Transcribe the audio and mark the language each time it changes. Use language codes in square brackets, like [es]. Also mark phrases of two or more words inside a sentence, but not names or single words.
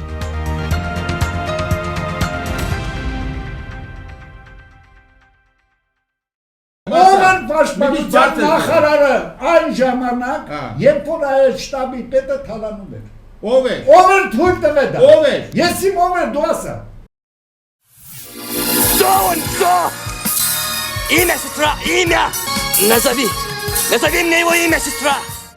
[hy] Ով էր պաշտպանության նախարարը այն ժամանակ, երբ որ այդ շտաբի պետը թալանում էր։ Ով էր։ Ով էր թույլ տվել դա։ Ով էր։ Ես իմ ով էր, դու ասա։ [ru] Имя, сестра, имя! Назови мне его имя, сестра!